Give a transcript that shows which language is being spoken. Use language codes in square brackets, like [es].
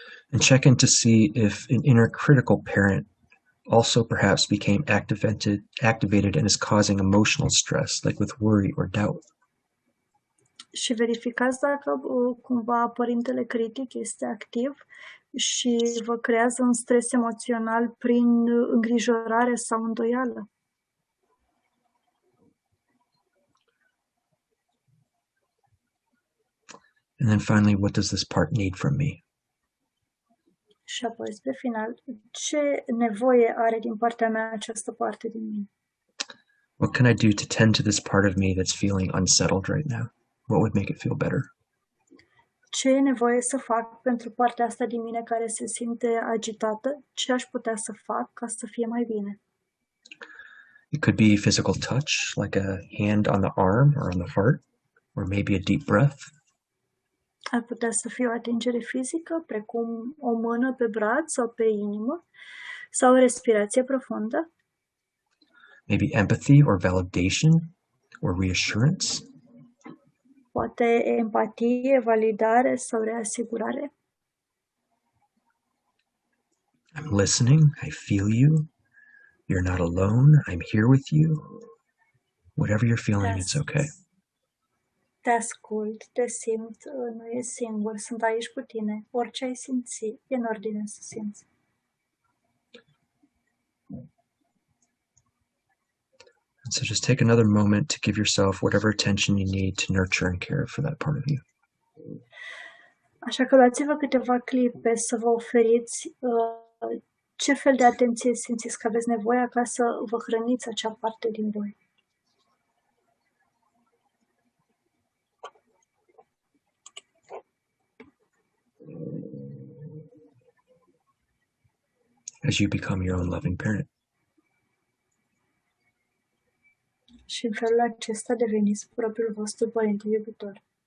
[en] And check in to see if an inner critical parent also perhaps became activated and is causing emotional stress, like with worry or doubt. [ro] Și verificați dacă cumva părintele critic este activ și vă creează un stres emoțional prin îngrijorare sau îndoială. [en] And then finally, what does this part need from me? [ro] Și apoi, spre final, ce nevoie are din partea mea această parte din mine? [en] What can I do to tend to this part of me that's feeling unsettled right now? What would make it feel better? [ro] Ce e nevoie să fac pentru partea asta din mine care se simte agitată? Ce aș putea să fac ca să fie mai bine? [en] It could be physical touch, like a hand on the arm or on the heart, or maybe a deep breath. [ro] Ar putea să fie o atingere fizică, precum o mână pe braț sau pe inimă, sau o respirație profundă. [en] Maybe empathy or validation or reassurance. [ro] Poate empatie, validare sau reasigurare. [en] I'm listening, I feel you. You're not alone, I'm here with you. Whatever you're feeling, it's okay. [ro] Te ascult, te simt, nu e singur, sunt aici cu tine. Orice ai simți, e în ordine să simți. [en] And so just take another moment to give yourself whatever attention you need to nurture and care for that part of you. [ro] Așa că luați-vă câteva clipe să vă oferiți ce fel de atenție simțiți că aveți nevoie ca să vă hrăniți acea parte din voi. [en] As you become your own loving parent. [ro] Și în felul acesta deveniți propriul vostru părinte iubitor.